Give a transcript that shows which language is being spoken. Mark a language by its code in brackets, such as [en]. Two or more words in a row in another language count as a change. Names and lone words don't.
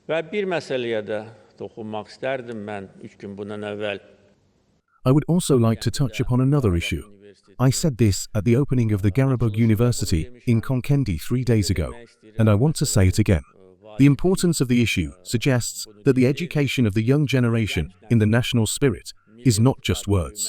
[az] Və bir məsələyə də toxunmaq istərdim mən 3 gün bundan əvvəl. [en] I would also like to touch upon another issue. I said this at the opening of the Karabakh University in Konkendi 3 days ago, and I want to say it again. The importance of the issue suggests that the education of the young generation in the national spirit is not just words.